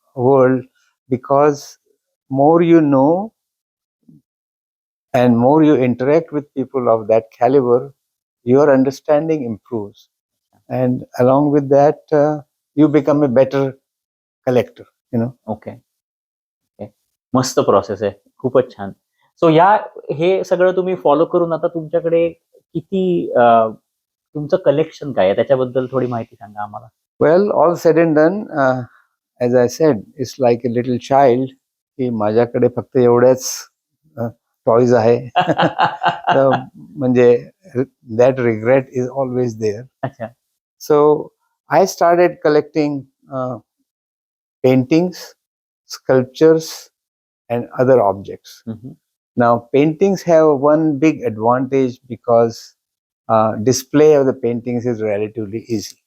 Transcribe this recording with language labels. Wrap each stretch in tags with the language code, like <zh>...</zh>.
<en>world, because more you know and more you interact with people of that caliber, your understanding improves. And along with that, you become a better collector,</en> <mr>okay okay मस्त process आहे खूपच छान. So हे सगळं तुम्ही follow करून आता तुमच्याकडे किती तुमचं कलेक्शन काय आहे त्याच्याबद्दल थोडी माहिती सांगा आम्हाला.</mr> <en>Well, all said and done, as I said, it's like a little child.</en> <mr>की माझ्याकडे फक्त एवढ्याच टॉयज आहे. तर म्हणजे</mr> <en>that regret is always there.</en> <mr>अच्छा.</mr> <en>So I started collecting paintings, sculptures, and other objects. Mhm. Now, paintings have one big advantage because display of the paintings is relatively easy.</en>